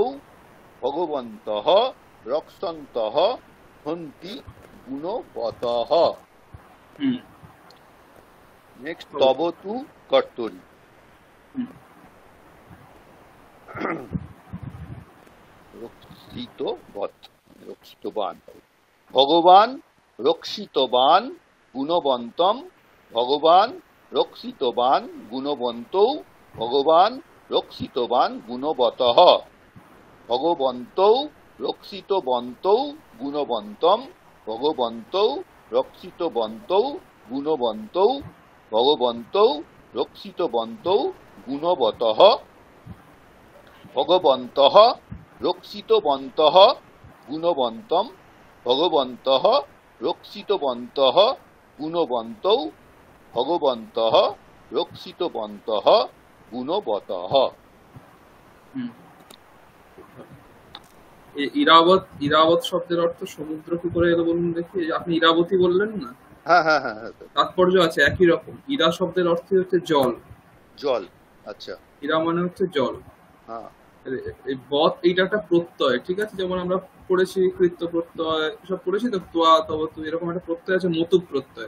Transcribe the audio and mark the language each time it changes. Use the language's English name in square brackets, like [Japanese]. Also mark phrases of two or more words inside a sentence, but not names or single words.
[Sanskrit] ভগবন্তঃ রক্ষন্তঃ সন্তি গুণবতঃ। নেক্সট তবতু কর্তরী। রক্ষিতবান। ভগবান রক্ষিতবান গুণবন্তম। ভগবান রক্ষিতবান গুণবন্তৌ। ভগবান রক্ষিতবান গুণবতঃ। ভগবন্তৌ রক্ষিতবন্তৌ গুণবন্তম। ভগবন্তৌ রক্ষিতবন্তৌ গুণবন্তৌ ভগবন্তৌ রক্ষিতবন্তৌ গুণবতঃ ভগবন্তঃ রক্ষিতবন্তঃ গুণবন্তম ভগবন্তঃ রক্ষিতবন্তঃ গুণবন্তৌ ভগবন্তঃ রক্ষিতবন্তঃ গুণবতঃ। [Bangla] ইরাবত, ইরাবত শব্দের অর্থ সমুদ্র কি করে এলো বলুন দেখি? আপনি ইরাবতী বললেন না? হ্যাঁ হ্যাঁ হ্যাঁ হ্যাঁ। তাৎপর্য আছে একই রকম। ইরা শব্দের অর্থ হচ্ছে জল। জল, আচ্ছা। ইরা মানে হচ্ছে জল। হ্যাঁ। এই বত এইটা একটা প্রত্যয়, ঠিক আছে? যেমন আমরা পড়েছি কৃত্য প্রত্যয় সব পড়েছি তো, তোয়া তব তু, এরকম একটা প্রত্যয় আছে মতুক প্রত্যয়।